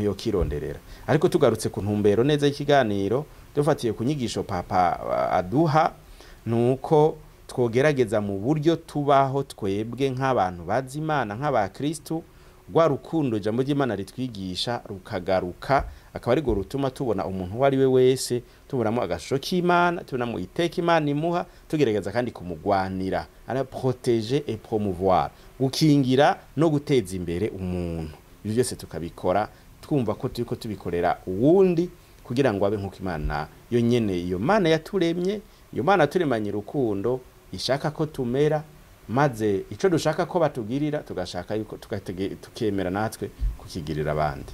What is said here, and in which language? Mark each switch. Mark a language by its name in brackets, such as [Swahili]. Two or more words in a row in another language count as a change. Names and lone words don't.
[Rundi] yo kironderera ariko tugarutse ku ntumbero neza y'ikiganiro dufatiye ku nyigisho papa aduha nuko twogerageza mu buryo tubaho twebwe nk'abantu bazi Imana nk'abakristo rwa rukundo ijambo ry'Imana ritwigisha rukagaruka akaba ari go rutuma tubona umuntu wari we wese tubonamo agashusho k'Imana tubonamo iteka Imana imuha tugerageza kandi kumugwanira ara [French] protéger et promouvoir [Rundi] gukingira no guteza imbere umuntu ibyo byose tukabikora twumva ko turiko tubikorera uwundi kugira ngo abe nkuko Imana yo nyene iyo Mana yaturemye iyo Mana turemanye rukundo ishaka ko tumera maze ico dushaka ko batugirira tugashaka yuko tukemera natwe kukigirira abandi.